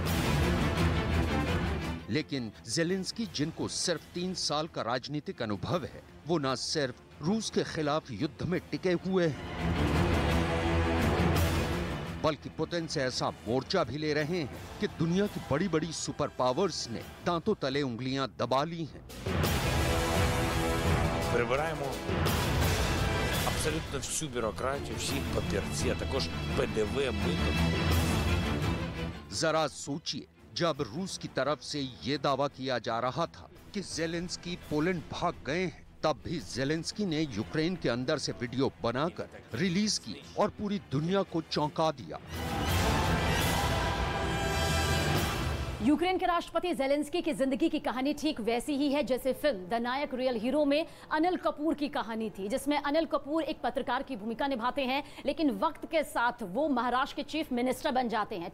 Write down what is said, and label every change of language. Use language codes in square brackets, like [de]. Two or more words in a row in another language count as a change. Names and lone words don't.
[hi] लेकिन ज़ेलेंस्की, जिनको सिर्फ 3 साल का राजनीतिक अनुभव है, वो न सिर्फ रूस के खिलाफ युद्ध में टिके हुए हैं, बल्कि पुतिन से ऐसा मोर्चा भी ले रहे हैं कि दुनिया की बड़ी बड़ी [en] super powers [hi] ने दांतों तले उंगलियां दबा ली हैं। [uk] Прибираємо абсолютно всю бюрократію, всіх папірці, а також ПДВ, мито. [hi] जरा सोचिए, जब रूस की तरफ से ये दावा किया जा रहा था कि ज़ेलेंस्की पोलैंड भाग गए हैं, तब भी ज़ेलेंस्की ने यूक्रेन के अंदर से वीडियो बनाकर रिलीज की और पूरी दुनिया को चौंका दिया। यूक्रेन के राष्ट्रपति ज़ेलेंस्की की जिंदगी की कहानी ठीक वैसी ही है जैसे फिल्म द नायक रियल हीरो में अनिल कपूर की कहानी थी, जिसमें अनिल कपूर एक पत्रकार की भूमिका निभाते हैं, लेकिन वक्त के साथ वो महाराष्ट्र के [en] chief minister [hi] बन जाते हैं।